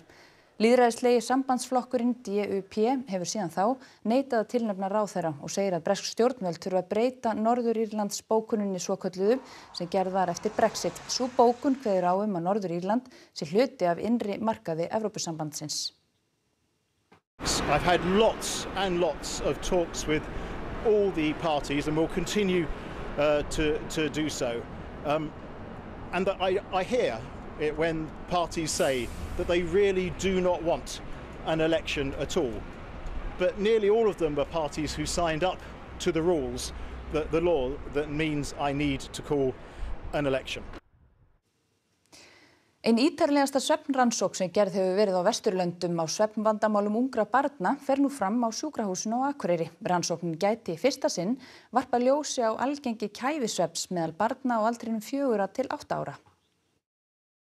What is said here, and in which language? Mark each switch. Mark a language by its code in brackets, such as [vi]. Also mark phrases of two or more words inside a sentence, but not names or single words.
[is] Lýðræðislegi sambandsflokkurinn DUP hefur síðan þá neitað að tilnefna ráðherra og segir að bresk stjórnvöld þurfa að breyta Norður-Írlands bókuninni svokölluðu sem gerð var eftir Brexit. Sú bókun kveður á að Norður-Írland sé hluti af innri markaði Evrópusambandsins. [en] I've had lots and lots of talks with all the parties and will continue to do so. And I hear it when parties say that they really do not want an election at all. But nearly all of them are parties who signed up to the rules, the law that means I need to call an election. [is] Ein ítarlegasta svefnrannsókn sem gerð hefur verið á Vesturlöndum á svefnvandamálum ungra barna fer nú fram á sjúkrahúsinu á Akureyri. Rannsóknin gæti í fyrsta sinn varpað ljósi á algengi kæfisvefns meðal barna á aldrinum 4 til 8 ára.